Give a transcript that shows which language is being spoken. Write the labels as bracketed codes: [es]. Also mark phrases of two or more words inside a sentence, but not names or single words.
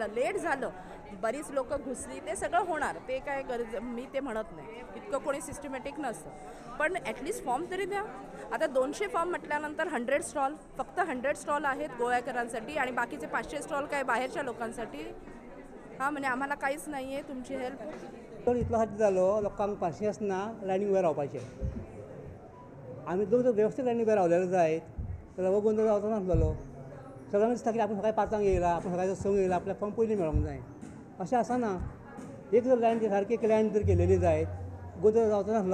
[mr] लेट झालं, बरीच लोक घुसली, ते सगळं होणार, ते काय मी ते म्हणत नाही. इतकं कोणी सिस्टमॅटिक नसतं, पण ॲटलिस्ट फॉर्म तरी द्या. आता 200 फॉर्म म्हटल्यानंतर 100 स्टॉल, फक्त 100 स्टॉल आहेत गोव्याकरांसाठी आणि बाकीचे 500 स्टॉल काय बाहेरच्या लोकांसाठी. हां, म्हणजे आम्हाला काहीच नाही आहे तुमची हेल्प. [kok] पण इतलो हात जालो लोकांक पांचशे आसना लायनीक उबे रावपाचें. आमी दोन वेवस्थीत लायनीक उबे रावलेले जायत जाल्यार हो गोंधळ जावचो नासलेलो. सगळ्यांक दिसता की आपण सकाळी 5 येयला, आपण सकाळी 6 येयला, आपल्याक फॉर्म पयलीं मेळोंक जाय. अशें आसना. एक जर लायन सारकी एक लायन जर केलेली जायत गोंधळ जावचो नासलो.